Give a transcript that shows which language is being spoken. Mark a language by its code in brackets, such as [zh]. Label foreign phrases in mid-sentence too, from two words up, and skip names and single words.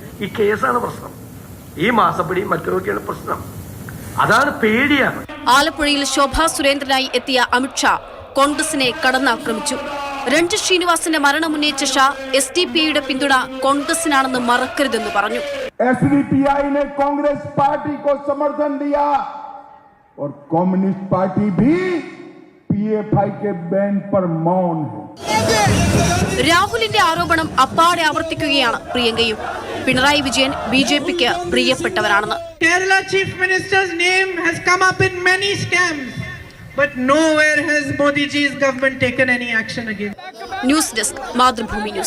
[ml] ഈ കേസാണ് പ്രശ്നം. ഈ മാസപ്പടിയും മറ്റൊക്കെയാണ് പ്രശ്നം. അതാണ് പേടിയാണ്. ആലപ്പുഴയിൽ ശോഭാ സുരേന്ദ്രനായി എത്തിയ അമിത്ഷാ കോൺഗ്രസിനെ കടന്നാക്രമിച്ചു. രഞ്ജിത് ശ്രീനിവാസിന്റെ മരണമുന്നയിച്ച ഷാ SDPIയുടെ പിന്തുണ കോൺഗ്രസിനാണെന്ന് മറക്കരുതെന്ന് പറഞ്ഞു. [hi] SDPI ने कांग्रेस पार्टी को समर्थन दिया और कम्युनिस्ट पार्टी भी PFI के बैन पर मौन है. [ml] രാഹുലിന്റെ ആരോപണം അപ്പാടെ ആവർത്തിക്കുകയാണ് പ്രിയങ്കയും. പിണറായി വിജയൻ BJPക്ക് പ്രിയപ്പെട്ടവരാണെന്ന്. [en] Kerala Chief Minister's name has come up in many scams, but nowhere has Modi ji's government taken any action against. News Desk [ml] മാതൃഭൂമി ന്യൂസ്.